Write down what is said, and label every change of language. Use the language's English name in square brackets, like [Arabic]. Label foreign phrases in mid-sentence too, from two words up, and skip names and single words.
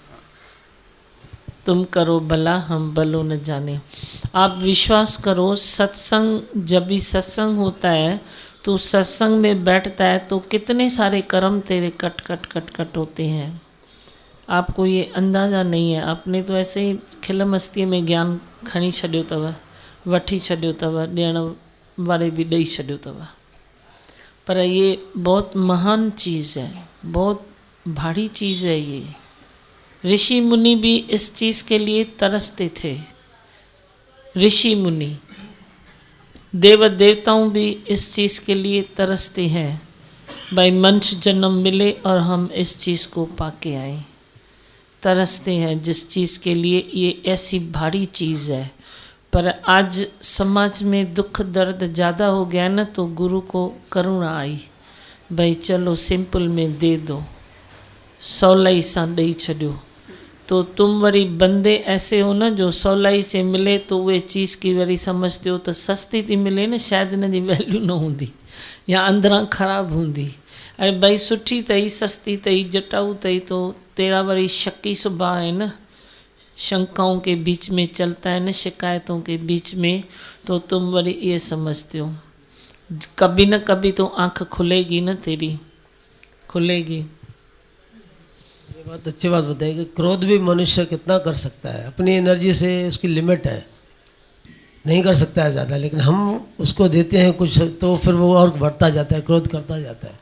[Hindi] तुम करो भला हम भलो न जाने। आप विश्वास करो, सत्संग जब भी सत्संग होता है तो सत्संग में बैठता है तो कितने सारे कर्म तेरे कट कट कट कट होते हैं, आपको ये अंदाज़ा नहीं है। [Sindhi] आपने तो ऐसे ही खिल मस्तीअ में ज्ञान खणी छॾियो अथव, वठी छॾियो अथव, ॾियण वारे भी ॾेई छॾियो अथव। [Hindi] पर ये बहुत महान चीज़ है, बहुत भारी चीज़ है ये। ऋषि मुनि भी इस चीज़ के लिए तरसते थे। ऋषि मुनि, देव देवताओं भी इस चीज़ के लिए तरसते हैं, भाई मनुष्य जन्म मिले और हम इस चीज़ को पाके आए। तरसते हैं जिस चीज़ के लिए, ये ऐसी भारी चीज़ है। पर आज समाज में दुख दर्द ज़्यादा हो गया ना, तो गुरु को करुणा आई, भाई चलो सिंपल में दे दो, [Sindhi] सवलाई सां ॾेई छॾियो। [Hindi] तो तुम वरी बंदे ऐसे हो ना जो सवलाई से मिले तो वे चीज़ की वरी समझते हो तो सस्ती थी मिले न, शायद [Sindhi] इन जी वैल्यू न हूंदी या अंदरां ख़राब हूंदी। [Hindi] अरे भाई [Sindhi] सुठी अथई, सस्ती अथई, जटाऊ अथई, [Hindi] तो तेरा वरी शकी सुभाउ है न, शंकाओं के बीच में चलता है न, शिकायतों के बीच में, तो तुम वरी ये समझते हो। कभी न कभी तो आँख खुलेगी न, तेरी खुलेगी। ये बहुत अच्छी बात बताई कि क्रोध भी मनुष्य कितना कर सकता है, अपनी एनर्जी से उसकी लिमिट है, नहीं कर सकता है ज़्यादा, लेकिन हम उसको देते हैं कुछ तो फिर वो और बढ़ता जाता है, क्रोध करता जाता है।